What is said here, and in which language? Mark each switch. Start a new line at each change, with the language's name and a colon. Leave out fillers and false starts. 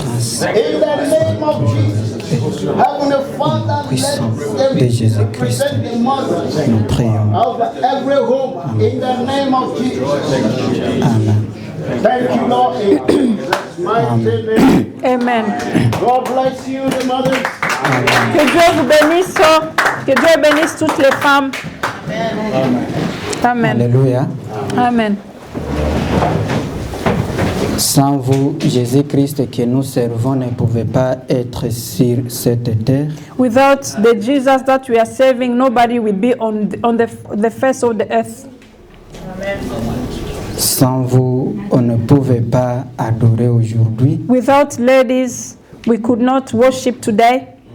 English: In the name of Jesus. Heavenly Father, let them present the mothers
French: Nous prions.
English: of every home in the name of Jesus. Amen. Thank you, Lord. In Jesus' mighty name. Amen. God bless you, the mothers.
French: Que Dieu vous bénisse, que Dieu bénisse toutes les femmes. Amen. Alléluia. Amen. Sans vous, Jésus-Christ que nous servons ne pouvait pas être sur cette terre.
English: Without the Jesus that we are serving, nobody will be on the face of the earth.
French: Sans vous, on ne pouvait pas adorer aujourd'hui,
English: Without ladies, we could not worship today,